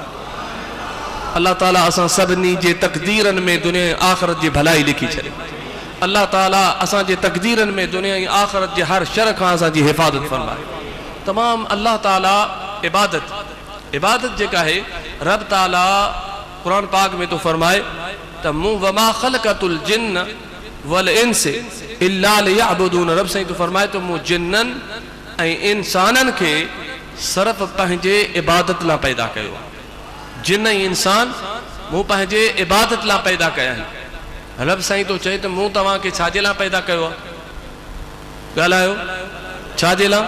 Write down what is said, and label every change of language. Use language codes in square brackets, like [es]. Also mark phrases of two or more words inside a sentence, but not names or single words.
[sd] अल्लाह ताला असां सभिनी जे तक़दीरनि में दुनिया आख़िरत जी भलाई लिखी छॾे। अल्लाह ताला असांजे तक़दीरनि में दुनिया ऐं आख़िरत जे हर शर खां असांजी हिफ़ाज़त फरमाए। तमामु अल्लाह ताला इबादत जेका आहे, रब ताला क़ुरान पाक में तो फरमाए त मूं [ar] وما خلقت الجن والإنس إلا ليعبدون. [sd] रब साईं तो फरमाए तो मूं जिन्ननि ऐं इंसाननि खे सिर्फ़ पंहिंजे इबादत लाइ पैदा कयो आहे। जिन ऐं इंसान मूं पंहिंजे इबादत लाइ पैदा कया आहिनि। रब साईं तो चए त मूं तव्हांखे छाजे लाइ पैदा कयो आहे? ॻाल्हायो, छाजे लाइ?